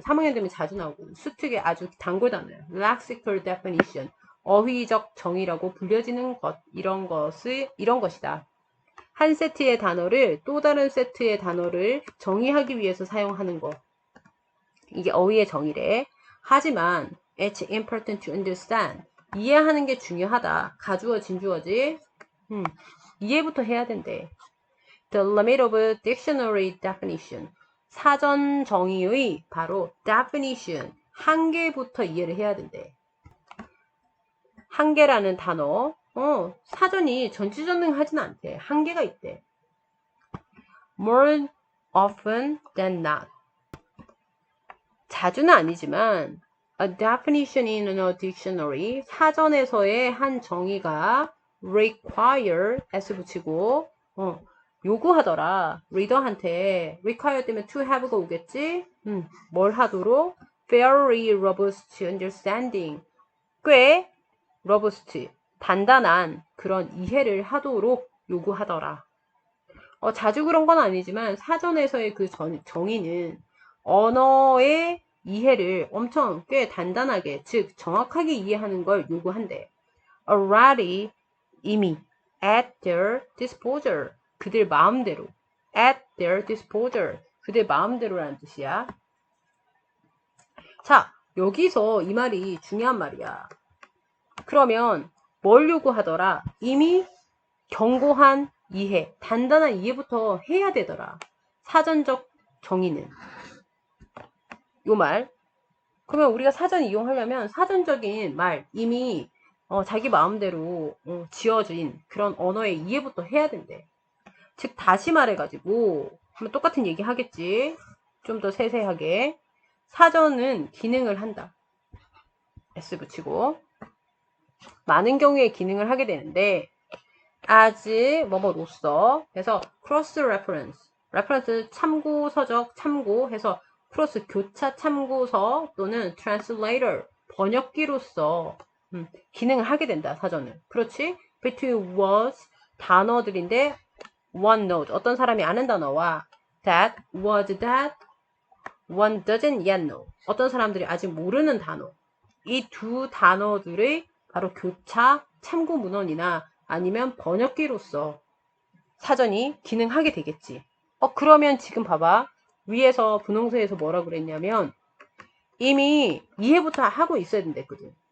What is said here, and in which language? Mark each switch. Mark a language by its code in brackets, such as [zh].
[ko] 3학년 되면 자주 나오고, 수특의 아주 단골 단어예요. [en] lexical definition, [ko] 어휘적 정의라고 불려지는 것, 이런 것이다. 한 세트의 단어를 또 다른 세트의 단어를 정의하기 위해서 사용하는 것. 이게 어휘의 정의래. 하지만 [en] it's important to understand. [ko] 이해하는 게 중요하다. 가주어, 진주어지. 이해부터 해야 된대. [en] The limit of dictionary definition. [ko] 사전 정의의 바로 definition. 한계부터 이해를 해야 된대. 한계라는 단어. 사전이 전지전능하진 않대. 한계가 있대. [en] More often than not. [ko] 자주는 아니지만 [en] a definition in a dictionary. [ko] 사전에서의 한 정의가 require s 붙이고 요구하더라. 리더한테 require 때문에 to have가 오겠지? 뭘 하도록? [en] Very robust understanding. [ko] 꽤 robust, 단단한 그런 이해를 하도록 요구하더라. 자주 그런 건 아니지만 사전에서의 그 정의는 언어의 이해를 엄청 꽤 단단하게, 즉 정확하게 이해하는 걸 요구한대. [en] Already, [ko] 이미 [en] at their disposal, [ko] 그들 마음대로. [en] at their disposal, [ko] 그들 마음대로라는 뜻이야. 자, 여기서 이 말이 중요한 말이야. 그러면 뭘 요구하더라? 이미 견고한 이해, 단단한 이해부터 해야 되더라. 사전적 정의는. 요 말. 그러면 우리가 사전 이용하려면 사전적인 말, 이미 자기 마음대로 지어진 그런 언어의 이해부터 해야 된대. 즉 다시 말해가지고 한번 똑같은 얘기 하겠지. 좀 더 세세하게. 사전은 기능을 한다. S 붙이고 많은 경우에 기능을 하게 되는데 as 뭐뭐로서 해서 [en] cross reference, reference [ko] 참고서적 참고해서 크로스 교차 참고서 또는 translator 번역기로서 기능을 하게 된다. 사전은. 그렇지? [en] between words [ko] 단어들인데 [en] one knows [ko] 어떤 사람이 아는 단어와 [en] that word that one doesn't yet know [ko] 어떤 사람들이 아직 모르는 단어. 이 두 단어들의 바로 교차 참고 문헌이나 아니면 번역기로서 사전이 기능하게 되겠지. 그러면 지금 봐봐. 위에서 분홍색에서 뭐라 그랬냐면 이미 이해부터 하고 있어야 된댔거든.